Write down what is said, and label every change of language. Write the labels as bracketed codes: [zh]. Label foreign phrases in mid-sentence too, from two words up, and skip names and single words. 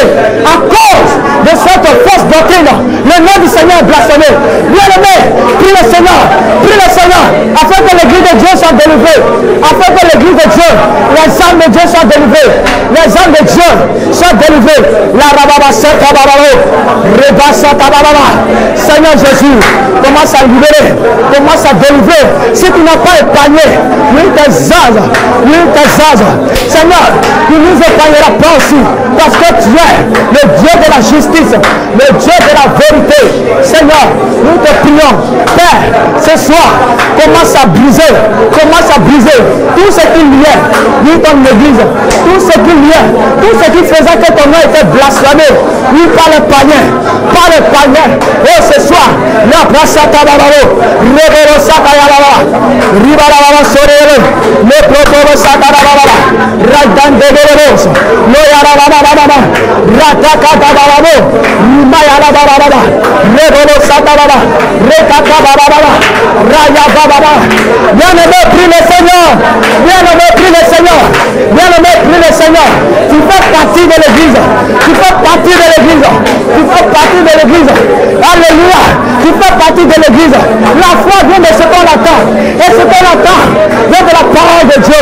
[fr] À cause de cette fausse doctrine, le nom du Seigneur est blasphémé. Bien-aimé, prie le Seigneur, afin que l'église de Dieu soit délivrée, afin que l'église de Dieu, les âmes de Dieu soient délivrées, les âmes de Dieu soient délivrées. La rababa satababa, rebasa tababa. Seigneur Jésus, commence à libérer, commence à délivrer. Si tu n'as pas épargné, tes âges, Seigneur, tu ne nous épargneras pas aussi, parce que tu es le Dieu de la justice, le Dieu de la vérité. Seigneur, nous te prions, Père, ce soir, commence à briser tout ce qui est dans l'église, tout ce qui vient, tout ce qui faisait que ton nom était blasphémé, oui, par le païen, oh, ce soir, la brachata bababo, reboro sakayababa, ribarababa sorere, le proporo sakayababa, radan de berebos, lo yarababa, rataka bababo, mayala bababa, reboro sakayababa, rekaka bababa, raya bababa. Bien-aimé, prie le Seigneur, bien-aimé, prie le Seigneur, bien-aimé, prie le Seigneur. Tu fais partie de l'église, tu fais partie de l'église, tu fais partie de l'église. Alléluia, tu fais partie de l'église. La foi vient de ce qu'on attend, et ce qu'on attend vient de la parole de Dieu.